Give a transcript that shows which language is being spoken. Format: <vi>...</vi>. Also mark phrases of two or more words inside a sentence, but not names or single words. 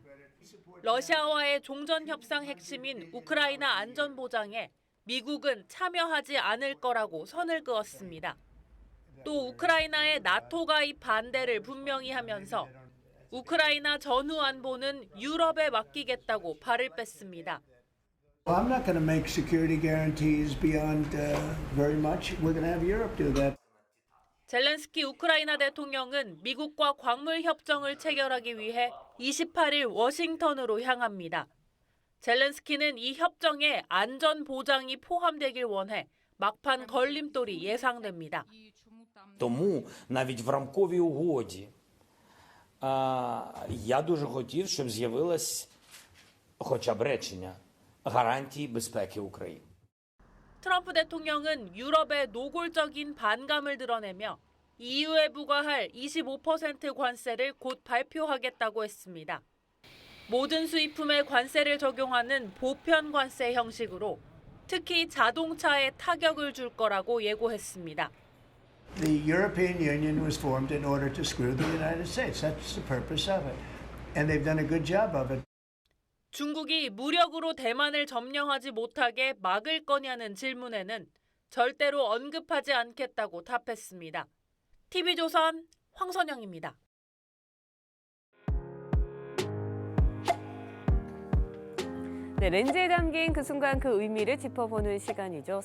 <ko>러시아와의 종전 협상 핵심인 우크라이나 안전 보장에 미국은 참여하지 않을 거라고 선을 그었습니다. 또 우크라이나의 나토 가입 반대를 분명히 하면서 우크라이나 전후 안보는 유럽에 맡기겠다고 발을 뺐습니다.</ko> <en>I'm not going to make security guarantees beyond very much. We're going to have Europe do that.</en> <ko>젤렌스키 우크라이나 대통령은 미국과 광물 협정을 체결하기 위해 28일 워싱턴으로 향합니다. 젤렌스키는 이 협정에 안전 보장이 포함되길 원해 막판 걸림돌이 예상됩니다.</ko> <uk>Тому навіть в рамковій угоді я дуже хотів, щоб з'явилось хоча б речення гарантії безпеки України.</uk> <ko>트럼프 대통령은 유럽의 노골적인 반감을 드러내며 EU에 부과할 25% 관세를 곧 발표하겠다고 했습니다. 모든 수입품에 관세를 적용하는 보편 관세 형식으로 특히 자동차에 타격을 줄 거라고 예고했습니다.</ko> <en>The European Union was formed in order to screw the United States. That's the purpose of it. And they've done a good job of it.</en> <ko>중국이 무력으로 대만을 점령하지 못하게 막을 거냐는 질문에는 절대로 언급하지 않겠다고 답했습니다. TV조선 황선영입니다. 네, 렌즈에 담긴 그 순간 그 의미를 짚어보는 시간이죠.</ko>